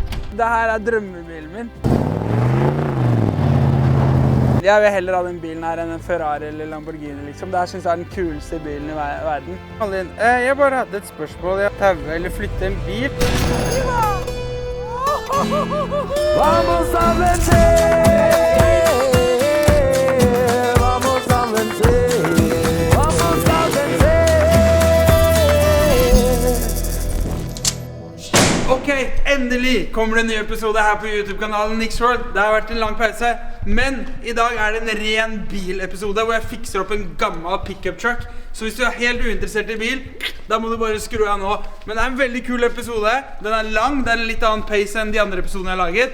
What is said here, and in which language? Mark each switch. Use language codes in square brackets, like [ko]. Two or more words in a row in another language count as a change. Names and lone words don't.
[no] Det her drømmebilen min. Jeg vil heller ha den bilen her enn en Ferrari eller Lamborghini, liksom. Det her synes jeg den kuleste bilen i verden. Jeg bare hadde et spørsmål. Jeg tauer eller flytter en bil. [es] Vamos a vencer! Vamos a vencer! Vamos a vencer! [no] Ok, endelig kommer det en ny episode her på YouTube-kanalen Nixworld. Det har vært en lang pause, men i dag er det en ren bilepisode hvor jeg fikser opp en gammel [en] pickup truck. [no] Så hvis du er helt uinteressert i bil, da må du bare skru av nå. Men det er en veldig kul episode. Den er lang, det er en litt annen pace enn de andre episodene jeg har laget.